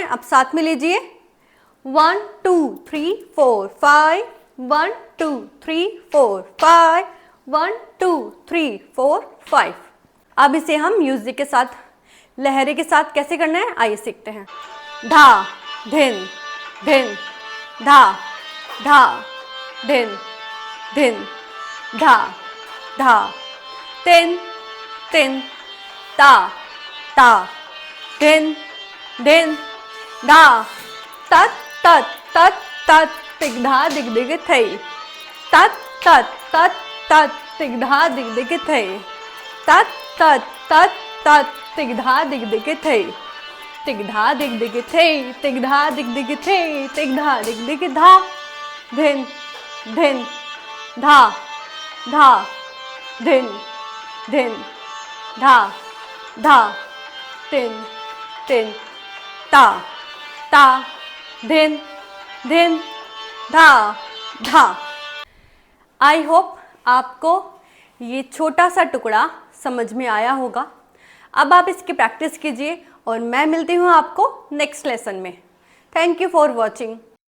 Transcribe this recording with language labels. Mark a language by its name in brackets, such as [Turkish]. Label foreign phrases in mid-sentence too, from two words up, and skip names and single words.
[Hindi] अब साथ में लीजिए, 1 2 3 4 5, 1 2 3 4 5, 1 2 3 4 5। अब इसे हम म्यूजिक के साथ, लहरे के साथ कैसे करना है आइए सीखते हैं। धा धिन धिन, धा धा धिन धिन, धा धा तिन तिन, ता ता धिन धिन, धा, तत तत तत तत तिगधा दिग दिग थई, तत तत तत तत तिगधा दिग दिग थई, तत तत तत तत तिगधा दिग दिग थई, तिगधा दिग दिग थई, तिगधा दिग दिग थई, तिगधा दिग दिग धा, धिन धिन, धा धा धिन धिन, धा धा तिन तिन, ता ता धिन धिन, धा धा। [English] I hope [Hindi] आपको ये छोटा सा टुकड़ा समझ में आया होगा। अब आप इसकी प्रैक्टिस कीजिए और मैं मिलती हूँ आपको [English] next lesson [Hindi] में। [English] Thank you for watching.